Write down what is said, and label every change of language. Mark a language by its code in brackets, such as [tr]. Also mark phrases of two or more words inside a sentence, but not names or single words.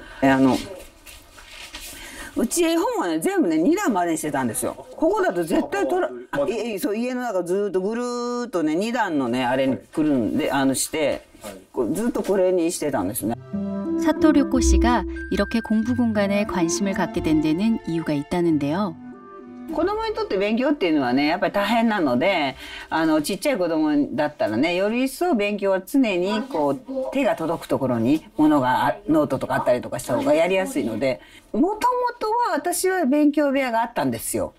[ja] うち絵本はね全部ね2段までにしてたんですよ。ここだと絶対そう家の中ずっとぐるーっとね2段のねあれにくるんでしてずっとこれにしてたんですね。 [ko] 사토류코 씨가 이렇게 공부 공간에 관심을 갖게 된 데는 이유가 있다는데요. [ja] 子供にとって勉強っていうのはねやっぱり大変なのでちっちゃい子供だったらねより一層勉強は常にこう手が届くところに物がノートとかあったりとかした方がやりやすいのでもともとは私は勉強部屋があったんですよ。